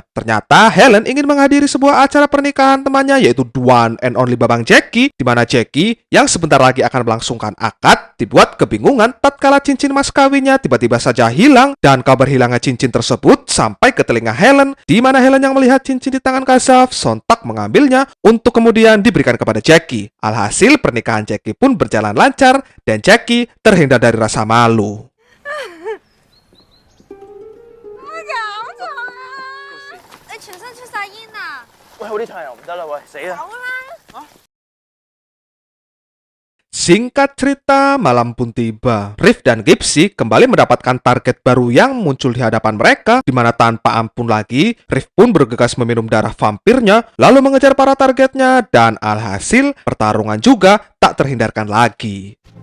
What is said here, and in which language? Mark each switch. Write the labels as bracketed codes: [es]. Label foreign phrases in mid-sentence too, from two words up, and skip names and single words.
[id] Ternyata Helen ingin menghadiri sebuah acara pernikahan temannya, yaitu [en] The One and Only [id] Babang Jackie, di mana Jackie yang sebentar lagi akan melangsungkan akad dibuat kebingungan tatkala cincin mas kawinnya tiba-tiba saja hilang, dan kabar hilangnya cincin tersebut sampai ke telinga Helen, di mana Helen yang melihat cincin di tangan Kasaf sontak mengambilnya untuk kemudian diberikan kepada Jackie. Alhasil pernikahan Jackie pun berjalan lancar dan Jackie terhindar dari rasa malu. [yue] 全身出晒煙啊！喂，我啲太陽唔得啦，喂，死啦！ [id] Singkat cerita, malam pun tiba. Riff dan Gipsy kembali mendapatkan target baru yang muncul di hadapan mereka, di mana tanpa ampun lagi, Riff pun bergegas meminum darah vampirnya, lalu mengejar para targetnya, dan alhasil pertarungan juga tak terhindarkan lagi.